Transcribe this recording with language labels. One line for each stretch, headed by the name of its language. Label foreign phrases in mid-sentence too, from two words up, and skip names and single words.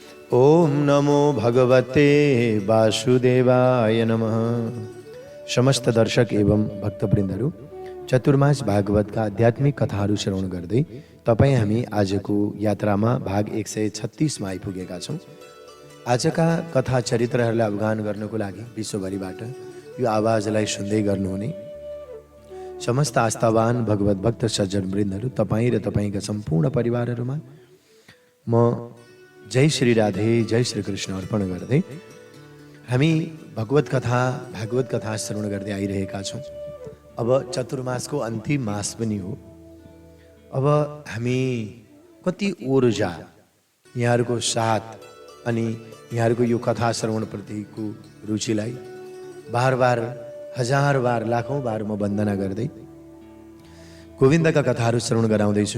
Sanskrit: ओम नमो भगवते वासुदेवाय नमः।
Nepali: समस्त दर्शक एवं भक्तवृन्दहरू चतुर्मास भागवतका आध्यात्मिक कथाहरू श्रवण गर्दै तपाईँ हामी आजको यात्रामा भाग 136 मा आइपुगेका छौँ। आजका कथा चरित्रहरूलाई अवगाहन गर्नको लागि विश्वभरिबाट यो आवाजलाई सुन्दै गर्नुहुने समस्त आस्थावान भगवत भक्त सज्जनवृन्दहरू तपाईँ र तपाईँका सम्पूर्ण परिवारहरूमा म जय श्री राधे जय श्री कृष्ण अर्पण गर्दै हामी भागवत कथा श्रवण गर्दै आइरहेका छौँ। अब चतुर्मासको अन्तिम मास पनि हो। अब हामी कति ऊर्जा यहाँहरूको साथ अनि यहाँहरूको यो कथा श्रवणप्रतिको रुचिलाई बार बार हजार बार लाखौं बार म वन्दना गर्दै गोविन्दका कथाहरू श्रवण गराउँदैछु।